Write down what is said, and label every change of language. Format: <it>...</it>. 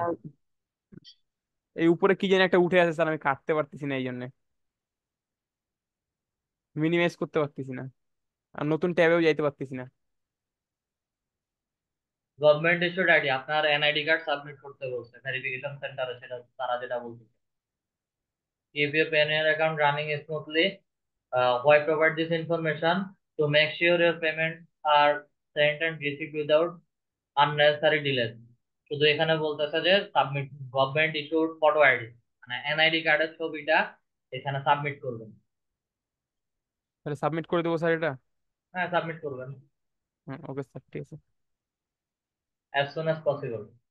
<bn>আমার এই উপরে কি যেন একটা উঠে আছে স্যার, আমি কাটতে পারতেছি না এই জন্য, মিনিমাইজ করতে পারতেছি না, আর নতুন ট্যাবেও যাইতে পারতেছি না। গভর্নমেন্ট ইস্যুড আইডি, আপনার এনআইডি কার্ড সাবমিট করতে বলছে ভেরিফিকেশন সেন্টারে, সেটা তারা যেটা বলছে।</bn> <en>If your Payoneer account running smoothly, why provide this information to make sure your payments are sent and received without unnecessary delays?</en> <bn>শুধু এখানে বলতেছে যে submit government issued photo ID, মানে এনআইডি কার্ডের ছবিটা এখানে সাবমিট করবেন। তাহলে সাবমিট করে দেবো স্যার এটা? হ্যাঁ, সাবমিট করবেন হ্যাঁ, ওকে স্যার, ঠিক আছে।</bn> <en>as soon as possible।</en>